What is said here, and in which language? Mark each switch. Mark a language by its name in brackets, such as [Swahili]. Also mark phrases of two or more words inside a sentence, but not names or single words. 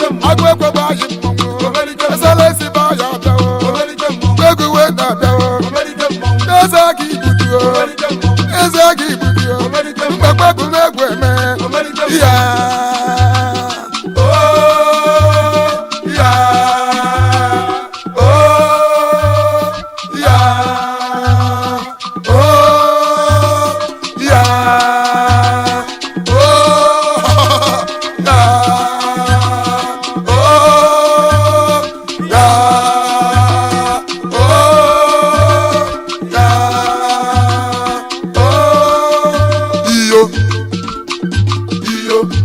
[Igbo] Agụ ekwe baa ya mmọnwụ. Ezela ezi baa ya abịa o. Egwu wee na-abịa o. Eze gị igbudu o. Eze gị igbudu o. Mbịakwa egwu na-egwu eme. Ya. Oh, ya. [English] Oh, yeah. Oh, yeah. Oh, yeah. Oh, yeah. Oh, yeah. Oh, iyo. Iyo.